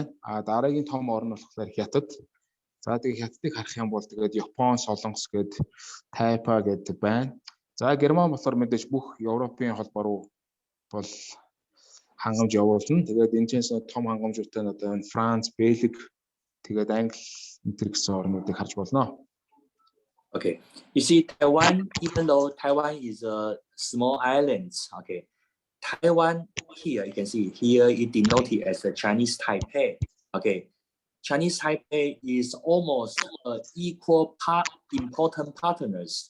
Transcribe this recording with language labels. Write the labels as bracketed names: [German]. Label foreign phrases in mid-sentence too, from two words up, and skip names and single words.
[Mongolian] Дараагийн том орн болохоор Хятад. За тэгээ Хятадыг харах юм бол тэгээд Япон, Солонгос гэдэг Тайпа гэдэг байна. За Герман болохоор мэдээж бүх Европын холбоо руу бол хангамж явуулна. Тэгээд энэ ч том хангамжуудтай нь одоо Франц, Бельги, тэгээд Англи энэ гэсэн орнуудыг харж болно. [English] Okay, you see Taiwan, even though Taiwan is a small island, okay, Taiwan here you can see here it denoted as a Chinese Taipei. Okay, Chinese Taipei is almost equal important partners.